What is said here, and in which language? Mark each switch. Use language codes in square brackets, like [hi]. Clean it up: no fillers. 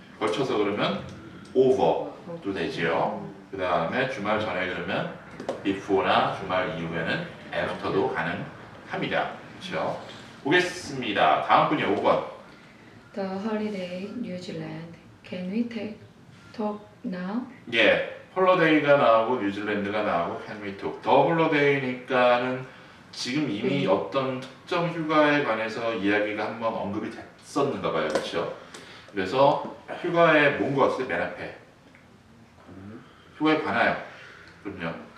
[ko] 걸쳐서 그러면 over도 되지요. 그 다음에 주말 전에 그러면 before나 주말 이후에는 after도 가능합니다. 그렇죠? 보겠습니다. 다음 분이 5번. [en] The holiday New Zealand. Can we talk now? [ko] 예, 홀로데이가 나오고 뉴질랜드가 나오고 [en] can we talk. [ko] 더 홀로데이니까는 지금 이미 어떤 특정 휴가에 관해서 이야기가 한번 언급이 됐었는가 봐요. 그렇죠? 그래서 휴가에 뭔가 왔을 때 맨 앞에 휴가에 관하여 그럼요.